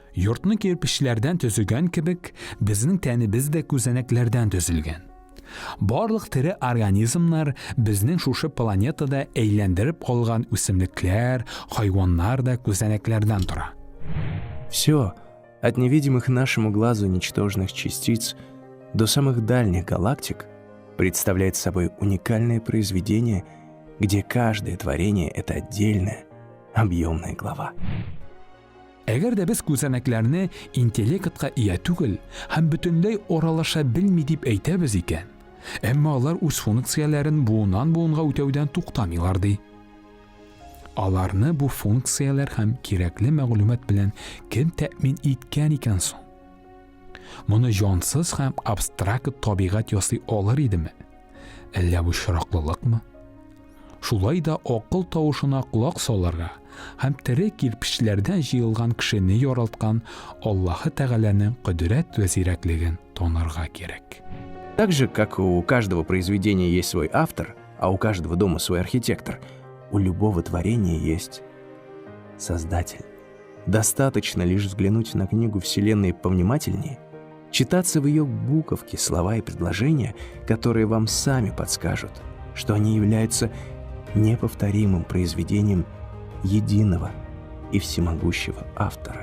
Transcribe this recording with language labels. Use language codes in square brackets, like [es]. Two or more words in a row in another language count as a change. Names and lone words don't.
[crh] Yurtni kirpişlerden tüzülgen kibik, bizning tenimiz de gözeneklerden tüzülgen. [tt] Барлык тере организмнар безнең шушы планетада әйләндереп калган үсемлекләр, хайваннар да күзәнәкләрдән тора. [ru] Все, от невидимых нашему глазу ничтожных частиц до самых дальних галактик, представляет собой уникальное произведение, где каждое творение — это отдельная, объемная глава. [tt] Әгәр дә без күзәнәкләрне интеллектка ия түгел һәм бөтенләй оралаша белми дип әйтәбез икән, әмма алар үз функцияләрен буыннан-буынга үтәүдән туктамыйлар ди. Аларны бу функцияләр һәм кирәкле мәгълүмат белән кем тәэмин иткән икән соң? Моны җансыз һәм абстракт табигать ясый алыр идеме? Әллә бу шыраклылыкмы? Шулай да акыл тавышына кулак салырга һәм тере кирпечләрдән җыелган кешене яралткан Аллаһы Тәгаләнең кудрәт вә зирәклеген танырга кирәк. [ru] Так же, как у каждого произведения есть свой автор, а у каждого дома свой архитектор, у любого творения есть Создатель. Достаточно лишь взглянуть на книгу Вселенной повнимательнее, читаться в ее буковки слова и предложения, которые вам сами подскажут, что они являются неповторимым произведением единого и всемогущего автора.